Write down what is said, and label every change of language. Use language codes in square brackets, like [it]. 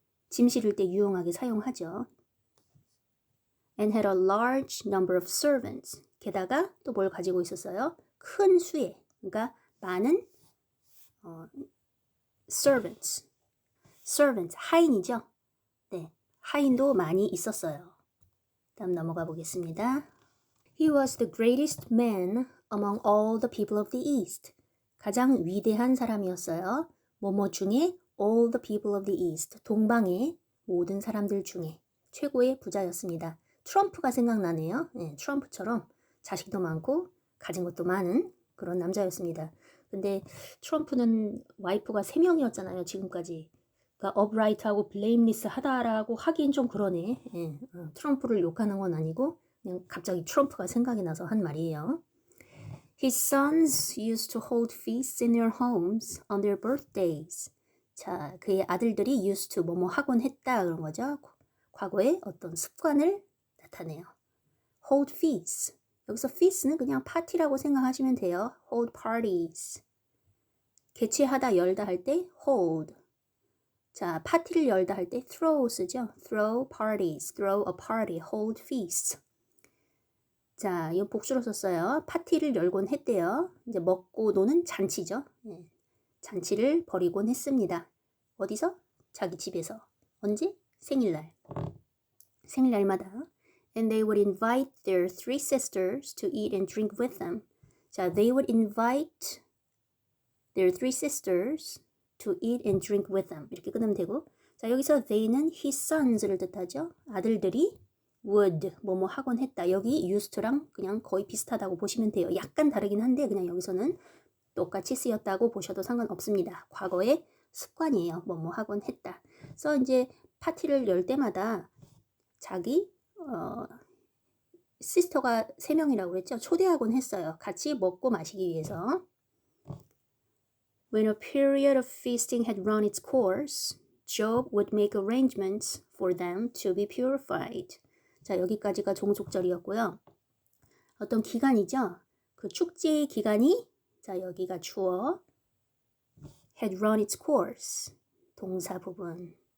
[ko] 짐 실을 때 유용하게 사용하죠. [en] And had a large number of servants. [ko] 게다가 또 뭘 가지고 있었어요? 큰 수의 그러니까 많은 servants, 하인이죠. 네, 하인도 많이 있었어요. 다음 넘어가 보겠습니다. [en] He was the greatest man among all the people of the East. [ko] 가장 위대한 사람이었어요. 뭐뭐 중에 [en] all the people of the East. [ko] 동방의 모든 사람들 중에 최고의 부자였습니다. 트럼프가 생각나네요. 네, 트럼프처럼 자식도 많고 가진 것도 많은 그런 남자였습니다. 근데 트럼프는 와이프가 3명이었잖아요. 지금까지. 그러니까 upright하고 blameless 하다라고 하긴 좀 그러네. 예, 트럼프를 욕하는 건 아니고 그냥 갑자기 트럼프가 생각이 나서 한 말이에요. [en] His sons used to hold feasts in their homes on their birthdays. [ko] 자, 그의 아들들이 used to 뭐뭐 하곤 했다 그런 거죠. 과거의 어떤 습관을 나타내요. [en] hold feasts. [ko] 여기서 feast는 그냥 파티라고 생각하시면 돼요. [en] hold parties. [ko] 개최하다 열다 할 때 hold. 자, 파티를 열다 할 때 throw 쓰죠. [en] throw parties, throw a party, hold feasts. [ko] 자, 이거 복수로 썼어요. 파티를 열곤 했대요. 이제 먹고 노는 잔치죠. 네. 잔치를 벌이곤 했습니다. 어디서? 자기 집에서. 언제? 생일날. 생일날마다. [en] And they would invite their 3 sisters to eat and drink with them. 자, they would invite their 3 sisters to eat and drink with them. [ko] 이렇게 끊으면 되고. 자, 여기서 they는 his sons를 뜻하죠. 아들들이 would 뭐뭐 하곤 했다. 여기 used to랑 그냥 거의 비슷하다고 보시면 돼요. 약간 다르긴 한데 그냥 여기서는 똑같이 쓰였다고 보셔도 상관없습니다. 과거의 습관이에요. 뭐뭐 하곤 했다. 그래서 이제 파티를 열 때마다 자기 시스터가 3명이라고 그랬죠. 초대하곤 했어요. 같이 먹고 마시기 위해서. [en] When a period of feasting had run its course, Job would make arrangements for them to be purified. [ko] 자, 여기까지가 종속절이었고요. 어떤 기간이죠. 그 축제의 기간이 자, 여기가 주어 [en] had run its course. [ko] 동사 부분.